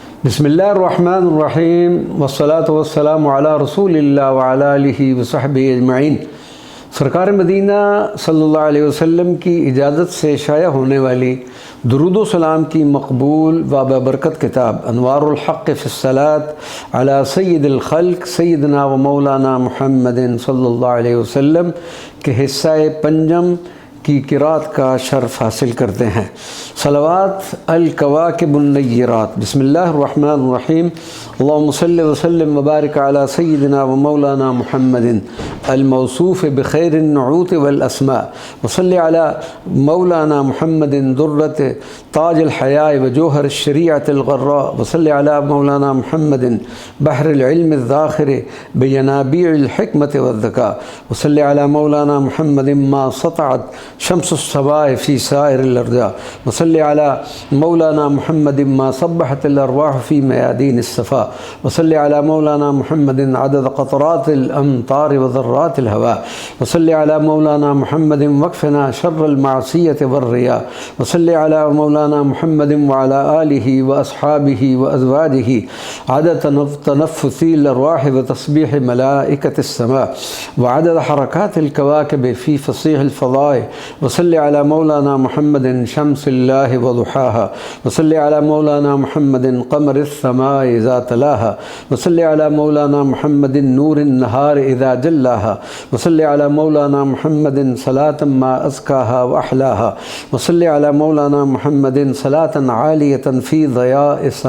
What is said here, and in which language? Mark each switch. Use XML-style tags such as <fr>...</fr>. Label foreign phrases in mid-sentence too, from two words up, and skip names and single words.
<ar>بسم الله الرحمن الرحيم والصلاة والسلام على رسول الله وعلى آله وصحبه أجمعين.</ar> <ur>سرکار مدینہ</ur> <ar>صلى الله عليه وسلم</ar> <ur>کی اجازت سے شائع ہونے والی درود و سلام کی مقبول و برکت کتاب انوار الحق فی الصلاۃ علی سید الخلق سیدنا و مولانا محمد</ur> <ar>صلى الله عليه وسلم</ar> <ur>کے حصہ پنجم کی قرأت کا شرف حاصل کرتے ہیں.</ur> <ar>صلوات الكواكب النيرات. बिस्मिल्लाहिर्रहमानिर्रहीम। اللهم صل وسلم وبارك على سيدنا ومولانا محمد الموصوف بخير النعوت والأسماء وصل على مولانا محمد درة تاج الحياء وجوهر الشريعة الغراء وصل على مولانا محمد بحر العلم الزاخر بينابيع حكمة وذكاء وصل على مولانا محمد ما سطعت شمس الصباح في سائر الأرجاء وصل على مولانا محمد ما سبحت الأرواح في ميادين الصفا وصل على مولانا محمد عدد قطرات الأمطار وذرات الهواء وصل على مولانا محمد وقنا شر المعصية والرياء وصل على مولانا محمد وعلى آله وأصحابه وأزواجه عدد تنفس الأرواح وتسبيح ملائكة السماء وعدد حركات الكواكب في فسيح الفضائل وصل على مولانا محمد شمس الله وضحاها وصل على مولانا محمد قمر السماء إذا تلاها وصل على مولانا محمد نور النهار إذا جلاها وصل على مولانا محمد صلاة ما أزكاها وأحلاها وصل على مولانا محمد صلاة عالية في ضياء</ar>